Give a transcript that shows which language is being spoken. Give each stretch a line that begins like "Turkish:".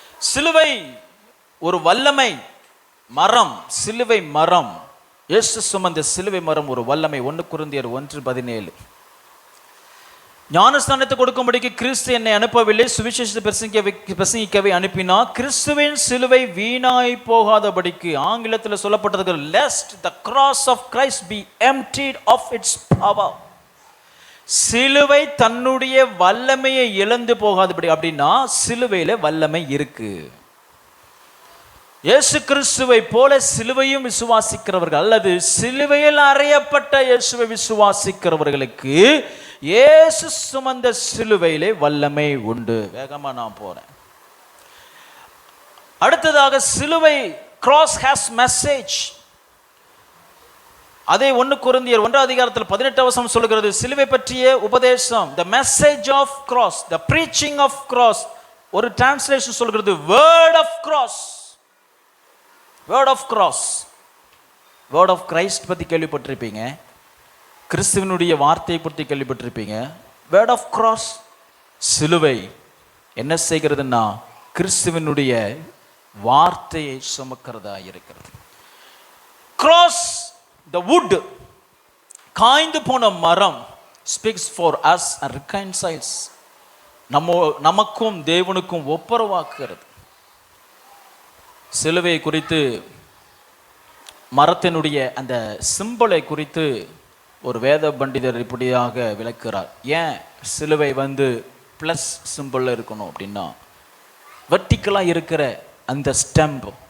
Tamil: சிலுவை ஒரு வல்லமை மரம், சிலுவை மரம், இயேசு சுமந்த சிலுவை மரம் ஒரு வல்லமை. 1 கொரிந்தியர் 1:17. ஞானஸ்தானத்தை கொடுக்கும்படிக்கு கிறிஸ்து என்னை அனுப்பவில்லை, சுவிசேஷத்தை பிரசங்கிக்கவே அனுப்பினார். கிறிஸ்துவின் சிலுவை வீணாய் போகாதபடிக்கு ஆங்கிலத்தில் சொல்லப்பட்டது,
English: lest the cross of Christ be emptied of its power.
Tamil: சிலுவை தன்னுடைய வல்லமையை இழந்து போகாதபடி. அப்படின்னா சிலுவையில வல்லமை இருக்கு. இயேசு கிறிஸ்துவை போல சிலுவையும் விசுவாசிக்கிறவர்கள் அல்லது சிலுவையில் அறையப்பட்ட இயேசுவை விசுவாசிக்கிறவர்களுக்கு இயேசு சுமந்த சிலுவையிலே வல்லமை உண்டு. வேகமா நான் போறேன். அடுத்ததாக சிலுவை,
English: Cross has message.
Tamil: அதே 1 கொரிந்தியர் 1:18 சொல்லுகிறது, சிலுவை பற்றிய உபதேசம்,
English: the message of cross, the preaching of cross.
Tamil: ஒரு டிரான்ஸ்லேஷன் சொல்கிறது
English: word of cross. word of cross, word of Christ
Tamil: பத்தி கேள்விப்பட்டிருப்பீங்க, கிறிஸ்துவனுடைய வார்த்தையை பற்றி கேள்விப்பட்டிருப்பீங்க.
English: word of cross,
Tamil: சிலுவை என்ன செய்கிறதுன்னா கிறிஸ்துவனுடைய வார்த்தையை சுமக்கிறதா இருக்கிறது.
English: cross, the wood,
Tamil: காய்ந்து போன மரம்,
English: speaks for us and reconciles,
Tamil: நமக்கும் தேவனுக்கும் ஒப்புரவாக்குகிறது. சிலுவை குறித்து, மரத்தினுடைய அந்த சிம்பலை குறித்து ஒரு வேத பண்டிதர் இப்படியாக விளக்குகிறார். ஏன் சிலுவை பிளஸ் சிம்பிள் இருக்கணும் அப்படின்னா, வெர்டிக்கலாக இருக்கிற அந்த ஸ்டெம்ப்